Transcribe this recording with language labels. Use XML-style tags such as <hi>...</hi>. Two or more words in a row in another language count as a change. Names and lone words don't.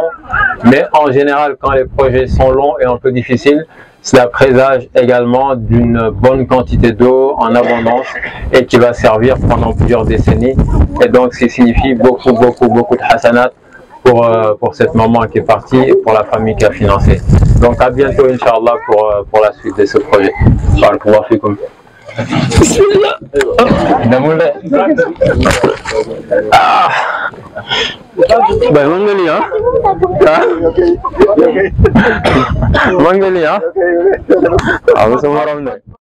<fr>Mais en général, quand les projets sont longs et un peu difficiles, cela présage également d'une bonne quantité d'eau en abondance et qui va servir pendant plusieurs décennies. Et donc, ça signifie beaucoup de hasanat pour cette maman qui est partie et pour la famille qui a financé. Donc, à bientôt, Inch'Allah, pour la suite de ce projet.</fr> <ar>بارك الله فيكم. بسم الله.</ar> <id>Baik, manggil ya. Manggil ya. Aku semua orang</id>